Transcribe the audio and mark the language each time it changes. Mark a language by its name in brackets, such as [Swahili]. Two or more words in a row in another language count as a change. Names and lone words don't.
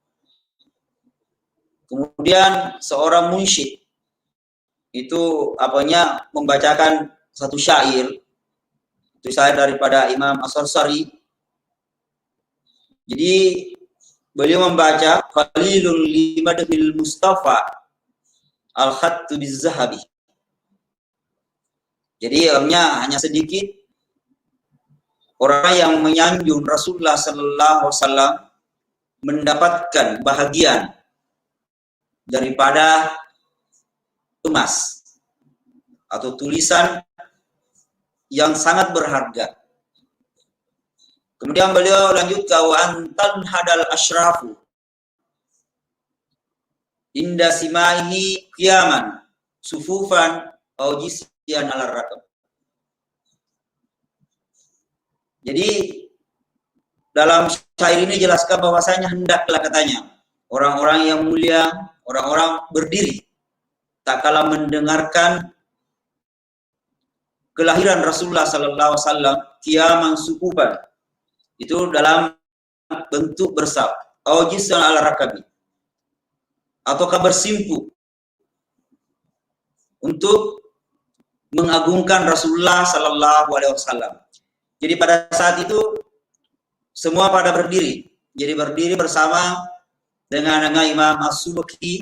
[Indonesian] Kemudian seorang munsyid itu membacakan satu syair. Itu syair daripada Imam As-Sarsari. Jadi beliau membaca [Arabic] قليل لمدح المصطفى الخط بالذهب. [Indonesian] Jadi hanya sedikit orang yang menyanjung Rasulullah [Arabic] صلى الله عليه وسلم [Indonesian] mendapatkan bahagian daripada emas atau tulisan yang sangat berharga. Kemudian beliau lanjut ke [Arabic] أن تنهض الأشراف عند سماعه قياما صفوفا أو جثيا على الركب. [Indonesian] Jadi dalam syair ini jelaskan bahwasanya hendaklah, katanya, orang-orang yang mulia, orang-orang berdiri tak kalah mendengarkan [Arabic] kelahiran رسول الله صلى الله عليه وسلم قياما صفوفا, [Indonesian] itu dalam bentuk bersab, [Arabic] أو جثيا على الركب, [Indonesian] ataukah bersimpu untuk mengagungkan Rasulullah [Arabic] صلى الله عليه وسلم. [Indonesian] Jadi pada saat itu semua pada berdiri. Jadi berdiri bersama dengan Imam As-Subki.